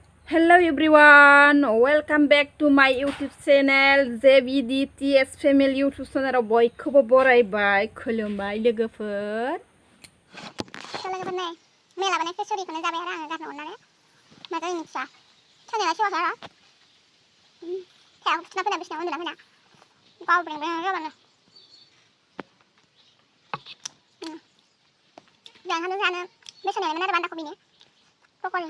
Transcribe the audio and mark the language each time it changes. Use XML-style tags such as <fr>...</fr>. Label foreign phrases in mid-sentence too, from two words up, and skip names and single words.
<en>Hello everyone, welcome back to my YouTube channel JBDTS Family YouTube channel</en> <brx>बयखौबो बरायबाय खुलुमबाय लोगोफोर लोगोफोर नै मेला बानाय फेसरिखौनो जाबाय आरो आङो गारनो अननानै मा जायो मिथिया सानैला सेवाखै आरो सायाव थुना फैना बिसिनाव उन्दुना फैना बावब्रेंब्रें जाबानो जानो बेसेनायमोन आरो बान्दा कबिनि पक'रि</brx>